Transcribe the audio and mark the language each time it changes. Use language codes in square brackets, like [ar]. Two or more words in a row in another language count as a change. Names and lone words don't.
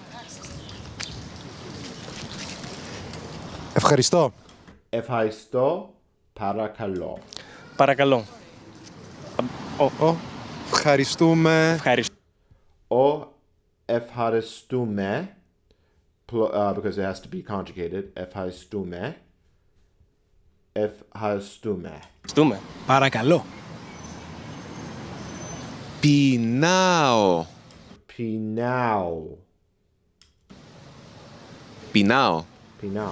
[el] Ευχαριστώ. Ευχαριστώ, παρακαλώ. Παρακαλώ. Ευχαριστούμε. Ευχαριστώ. Ο ευχαριστούμε, [en] because it has to be conjugated. [el] Ευχαριστούμε. Ευχαριστούμε. Ευχαριστούμε. Παρακαλώ. Πεινάω. Πεινάω. Πεινάω. Πεινάω.